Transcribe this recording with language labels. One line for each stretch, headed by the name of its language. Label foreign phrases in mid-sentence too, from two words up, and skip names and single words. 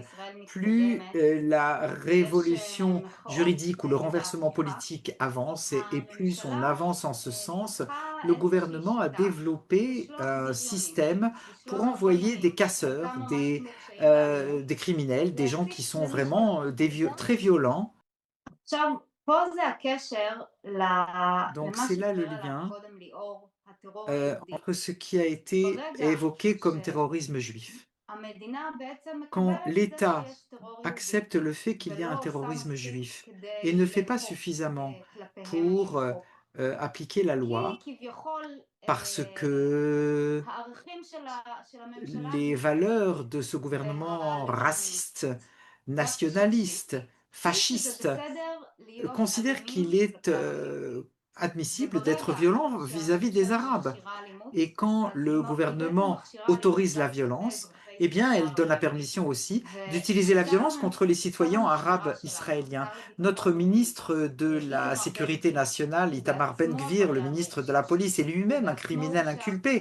French: Plus la révolution juridique ou le renversement politique avance et plus on avance en ce sens, le gouvernement a développé un système pour envoyer des casseurs, des criminels, des gens qui sont vraiment très violents.
Hebrew: עכשיו, פה זה הקשר
French: Donc
Hebrew: למה
French: c'est là le
Hebrew: שדיבר עליו
French: lien
Hebrew: קודם ליאור, הטרור היהודי.
French: entre ce qui a été
Hebrew: ברגע
French: évoqué comme terrorisme juif.
Hebrew: שהמדינה בעצם
French: Quand
Hebrew: מקבלת את זה
French: l'État
Hebrew: שיש טרור יהודי,
French: accepte le fait qu'il y a un
Hebrew: ולא עושה
French: terrorisme
Hebrew: מספיק
French: juif et
Hebrew: כדי
French: ne fait pas
Hebrew: לאכוף
French: suffisamment
Hebrew: כלפיהם
French: pour
Hebrew: איזשהו חוק.
French: appliquer la loi,
Hebrew: כי כביכול
French: parce que
Hebrew: הערכים של הממשלה
French: les valeurs de ce gouvernement raciste, nationaliste,
Hebrew: חושבים שזה
French: fasciste,
Hebrew: בסדר להיות
French: considèrent qu'il
Hebrew: אלימים
French: est
Hebrew: כלפי ערבים.
French: admissible d'être violent vis-à-vis des Arabes. Et quand le gouvernement autorise la violence, eh bien, elle donne la permission aussi d'utiliser la violence contre les citoyens arabes israéliens. Notre ministre de la Sécurité nationale, Itamar Ben-Gvir, le ministre de la Police, est lui-même un criminel inculpé.